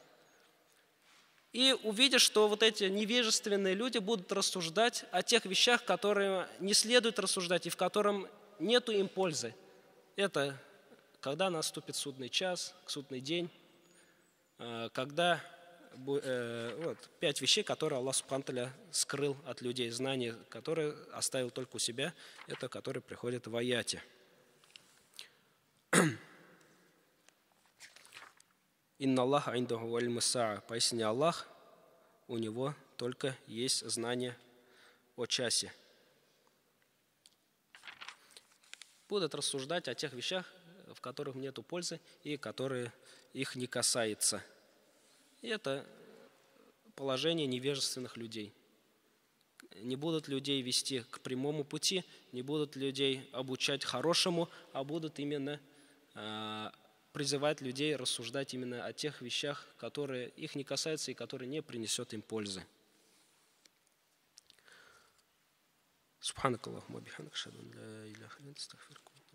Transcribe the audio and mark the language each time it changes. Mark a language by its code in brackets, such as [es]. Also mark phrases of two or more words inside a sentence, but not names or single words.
[ru] И увидишь, что вот эти невежественные люди будут рассуждать о тех вещах, которые не следует рассуждать и в котором нету им пользы. Это когда наступит судный час, судный день, когда 5 вещей, которые Аллах [ar] سبحانه تعالى [ru] скрыл от людей, знания, которые оставил только у себя, это которые приходят в аяте. [ar] «إن الله عنده علم الساعة». [ru] Поистине Аллах, у него только есть знание о часе. будут рассуждать о тех вещах, в которых нет пользы и которые их не касаются. И это положение невежественных людей. Не будут людей вести к прямому пути, не будут людей обучать хорошему, а будут именно призывать людей рассуждать именно о тех вещах, которые их не касаются и которые не принесут им пользы. [ar] سبحانك اللهم بحمدك أشهد أن لا إله إلا أنت أستغفرك.